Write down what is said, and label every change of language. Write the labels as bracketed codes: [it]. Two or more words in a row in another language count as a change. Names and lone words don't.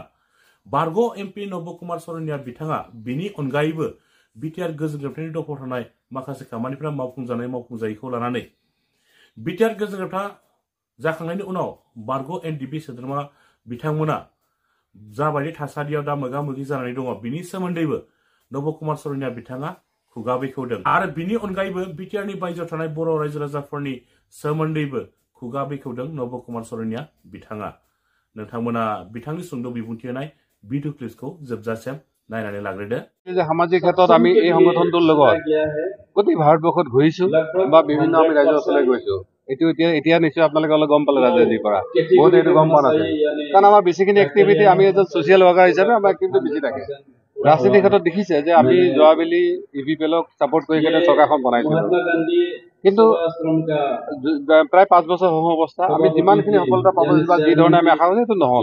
[brx] बारग' एमपि नब कुमार सरनिया बिथाङा बिनि अनगायैबो बिटिआर गोजोन जोबथायनि दफाव थानाय माखासे खामानिफोरा मावफुंजायैखौ लानानै बिटिआर गोजोन जोबथा जाखांनायनि उनाव बारग' एनडिपि सोद्रोमा बिथांमोना जाबायदि थासारियाव दा मोगा मोगि जानानै दङ बिनि सोमोन्दैबो नब कुमार सरनिया बिथाङा खुगा बेखेवदों। आरो बिनि अनगायैबो बिटिआरनि बायजोआव थानाय बर' रायजो राजाफोरनि सोमोन्दैबो खुगा बेखेवदों नब कुमार सरनिया बिथाङा। नोंथांमोना बिथांनि सुंद' बिबुंथि होनाय भिडिअ क्लिपखौ जोबजासिम नायनानै लाग्रोदो। [as] সামাজিক ক্ষেত্ৰত আমি এই সংগঠনটোৰ লগত গোটেই ভাৰতবৰ্ষত ঘূৰিছো বা বিভিন্ন আমি ৰাজ্যৰ ওচৰলৈ গৈছো। এতিয়া নিশ্চয় আপোনালোকে অলপ গম পালে ৰাজনীতিৰ পৰা বহুতে এইটো গম পোৱা নাছিল, কাৰণ আমাৰ বেছিখিনি এক্টিভিটি আমি এজন ছ'চিয়েল ৱৰ্কাৰ হিচাপে আমাৰ এক্টিভিটি বেছি থাকে। ৰাজনীতিৰ ক্ষেত্ৰত দেখিছে যে আমি যোৱাবেলি ইভিপিএলক ছাপোৰ্ট কৰি কেনে চৰকাৰখন বনাইছিলো, কিন্তু প্ৰায় 5 বছৰ হোৱা অৱস্থা আমি যিমানখিনি সফলতা পাব বা যি ধৰণে আমি আশা কৰিছো সেইটো নহ'ল।